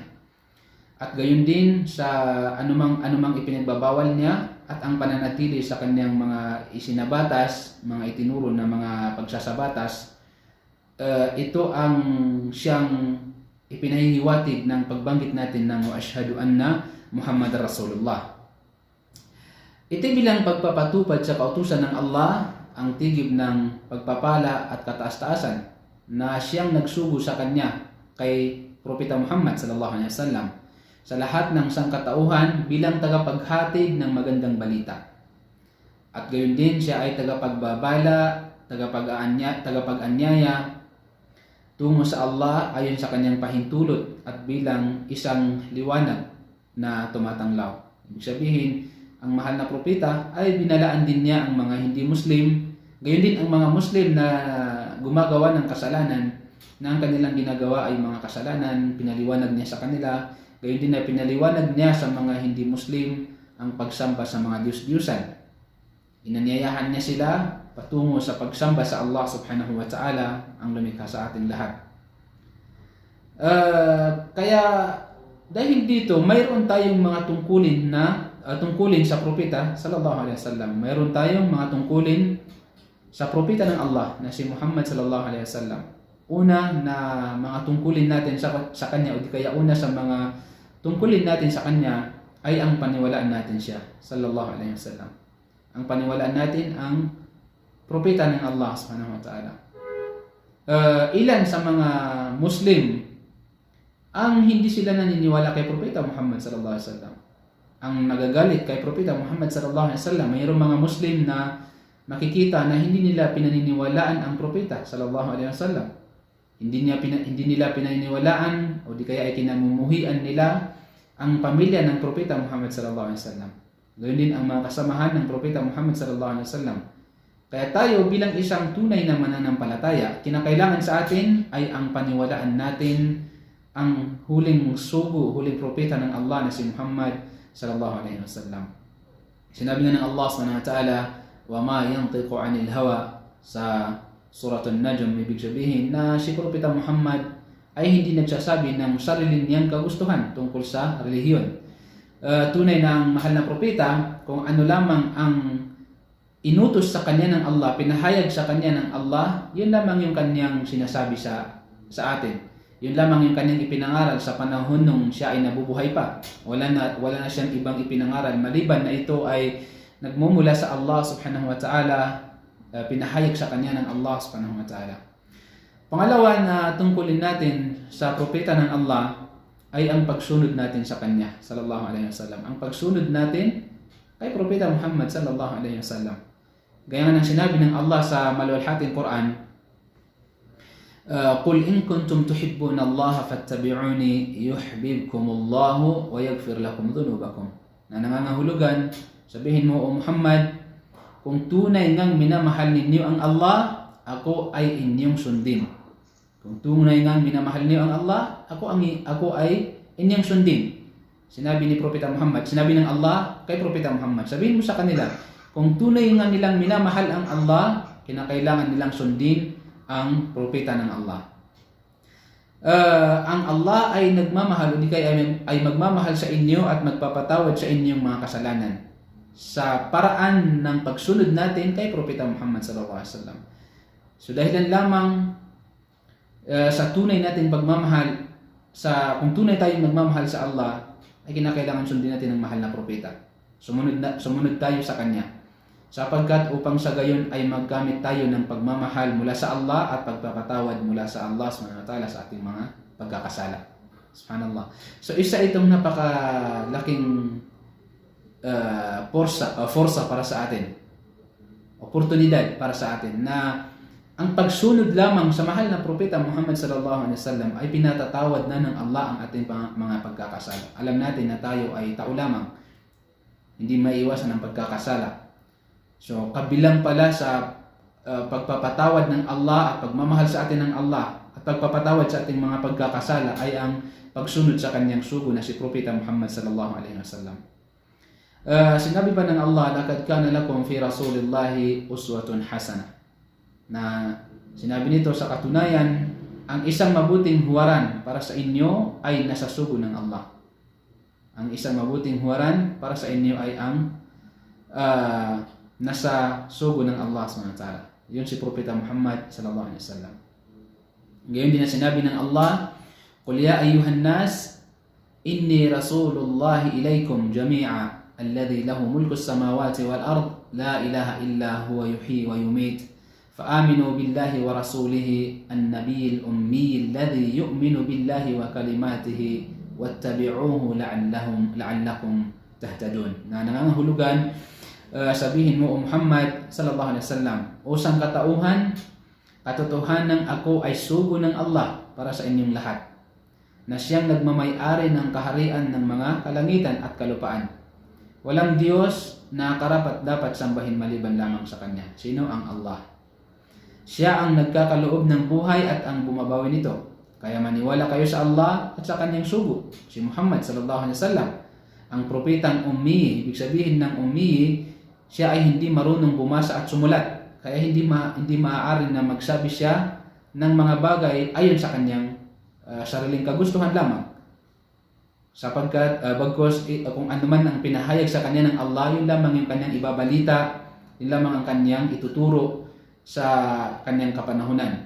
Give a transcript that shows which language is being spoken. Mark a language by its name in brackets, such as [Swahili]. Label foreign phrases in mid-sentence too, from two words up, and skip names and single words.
[Filipino] At gayon din sa anumang ipinagbabawal niya at ang pananatili sa kanyang mga isinabatas, mga itinuro na mga pagsasabatas, ito ang siyang ipinahihiwatig ng pagbanggit natin ng [Arabic] وأشهد أن محمدا رسول الله. [Filipino] Ito bilang pagpapatupad sa kautusan ng Allah, ang tigib ng pagpapala at kataas-taasan na siyang nagsugo sa kanya kay Propeta Muhammad [Arabic] صلى الله عليه وسلم [Filipino] sa lahat ng sangkatauhan bilang tagapaghatid ng magandang balita. At gayon din siya ay tagapagbabala, tagapag-anyaya tungo sa Allah ayon sa kanyang pahintulot at bilang isang liwanag na tumatanglaw. Ibig sabihin, ang mahal na propeta ay binalaan din niya ang mga hindi Muslim, gayon din ang mga Muslim na gumagawa ng kasalanan, na ang kanilang ginagawa ay mga kasalanan, pinaliwanag niya sa kanila. Gayon din na pinaliwanag niya sa mga hindi Muslim ang pagsamba sa mga Diyos-Diyusan. Inanyayahan niya sila patungo sa pagsamba sa Allah [Arabic] سبحانه وتعالى, [Filipino] ang lumikha sa ating lahat. Kaya dahil dito, mayroon tayong mga tungkulin sa propeta [Arabic] صلى الله عليه وسلم. [Filipino] Mayroon tayong mga tungkulin sa propeta ng Allah na si Muhammad [Arabic] صلى الله عليه وسلم. [Filipino] Una na mga tungkulin natin sa kanya, o di kaya una sa mga tungkulin natin sa kanya ay ang paniwalaan natin siya [Arabic] صلى الله عليه وسلم. [Filipino] Ang paniwalaan natin ang propeta ng Allah [Arabic] سبحانه وتعالى. [Filipino] Ilan sa mga Muslim ang hindi sila naniniwala kay Propeta Muhammad [Arabic] صلى الله عليه وسلم. [Filipino] ang nagagalit kay Propeta Muhammad [Arabic] صلى الله عليه وسلم. [Filipino] Mayroong mga Muslim na makikita na hindi nila pinaniniwalaan ang Propeta [Arabic] صلى الله عليه وسلم. [Filipino] Hindi nila pinaniniwalaan o di kaya ay kinamumuhian nila ang pamilya ng Propeta Muhammad [Arabic] صلى الله عليه وسلم. [Filipino] Gayun din ang mga kasamahan ng Propeta Muhammad [Arabic] صلى الله عليه وسلم. [Filipino] Kaya tayo bilang isang tunay na mananampalataya, kinakailangan sa atin ay ang paniwalaan natin ang huling sugo, huling propeta ng Allah na si Muhammad [Arabic] صلى الله عليه وسلم. [Filipino] Sinabi nga ng Allah [Arabic] سبحانه وتعالى, "وما ينطق عن الهوى" [Filipino] sa Suratul Najm, ibig sabihin na si Propeta Muhammad ay hindi nagsasabi ng sarili niyang kagustuhan tungkol sa relihiyon. Tunay na ang mahal na propeta, kung ano lamang ang inutos sa kanya ng Allah, pinahayag sa kanya ng Allah, yun lamang yung kanyang sinasabi sa atin. Yun lamang yung kanyang ipinangaral sa panahon nung siya ay nabubuhay pa. Wala na siyang ibang ipinangaral maliban na ito ay nagmumula sa Allah [Arabic] سبحانه وتعالى, [Filipino] pinahayag sa kanya ng Allah [Arabic] سبحانه وتعالى. [Filipino] Pangalawa na tungkulin natin sa propeta ng Allah ay ang pagsunod natin sa kanya [Arabic] صلى الله عليه وسلم. [Filipino] Ang pagsunod natin kay Propeta Muhammad [Arabic] صلى الله عليه وسلم. [Filipino] Gaya nga ng sinabi ng Allah sa maluwalhating Quran, [Arabic] "قل إن كنتم تحبون الله فاتبعوني يحببكم الله ويغفر لكم ذنوبكم." [Filipino] Na nangangahulugan, sabihin mo o Muhammad, kung tunay ngang minamahal ninyo ang Allah, ako ay inyong sundin. Kung tunay ngang minamahal ninyo ang Allah, ako ay inyong sundin. Sinabi ni Propeta Muhammad, sinabi ng Allah kay Propeta Muhammad, sabihin mo sa kanila, kung tunay nga nilang minamahal ang Allah, kinakailangan nilang sundin ang propeta ng Allah. Ang Allah ay nagmamahal, o di kaya ay magmamahal sa inyo at magpapatawad sa inyong mga kasalanan sa paraan ng pagsunod natin kay Propeta Muhammad [Arabic] صلى الله عليه وسلم. [Filipino] So dahilan lamang sa tunay natin pagmamahal, kung tunay tayong magmamahal sa Allah, ay kinakailangan sundin natin ang mahal na propeta. Sumunod tayo sa kanya. Sapagkat upang sa gayon ay maggamit tayo ng pagmamahal mula sa Allah at pagpapatawad mula sa Allah [Arabic] سبحانه وتعالى [Filipino] sa ating mga pagkakasala. Subhanallah. So isa itong napakalaking forsa para sa atin. Oportunidad para sa atin na ang pagsunod lamang sa mahal na propeta Muhammad [Arabic] صلى الله عليه وسلم [Filipino] ay pinatatawad na ng Allah ang ating mga pagkakasala. Alam natin na tayo ay tao lamang. Hindi maiiwasan ang pagkakasala. So kabilang pala sa pagpapatawad ng Allah at pagmamahal sa atin ng Allah at pagpapatawad sa ating mga pagkakasala ay ang pagsunod sa kanyang sugo na si Propeta Muhammad [Arabic] صلى الله عليه وسلم. [Filipino] Sinabi pa ng Allah, [Arabic] "لقد كان لكم في رسول الله أسوة حسنة." [Filipino] Na sinabi nito sa katunayan, ang isang mabuting huwaran para sa inyo ay nasa sugo ng Allah. Ang isang mabuting huwaran para sa inyo ay ang nasa sugo ng Allah [Arabic] سبحانه وتعالى. [Filipino] Yun si Propeta Muhammad [Arabic] صلى الله عليه وسلم. [Filipino] Ngayon din na sinabi ng Allah, [Arabic] "قل يا أيها الناس إني رسول الله إليكم جميعا الذي له ملك السماوات والأرض لا إله إلا هو يحيي ويميت. فآمنوا بالله ورسوله النبي الأمي الذي يؤمن بالله وكلماته واتبعوه لعلكم تهتدون." [Filipino] Na nangangahulugan, sabihin mo o Muhammad [Arabic] صلى الله عليه وسلم, [Filipino] o sangkatauhan, katotohanan ako ay sugo ng Allah para sa inyong lahat, na siyang nagmamay-ari ng kaharian ng mga kalangitan at kalupaan. Walang Diyos na karapat dapat sambahin maliban lamang sa Kanya. Sino? Ang Allah. Siya ang nagkakaloob ng buhay at ang bumabawi nito. Kaya maniwala kayo sa Allah at sa Kanyang sugo, si Muhammad [Arabic] صلى الله عليه وسلم. [Filipino] Ang propetang ummi, ibig sabihin ng ummi, siya ay hindi marunong bumasa at sumulat. Kaya hindi maaari na magsabi siya ng mga bagay ayon sa kanyang sariling kagustuhan lamang. Sapagkat bagkus kung ano man ang pinahayag sa kanya ng Allah, yun lamang yung kanyang ibabalita, yun lamang ang kanyang ituturo sa kanyang kapanahunan.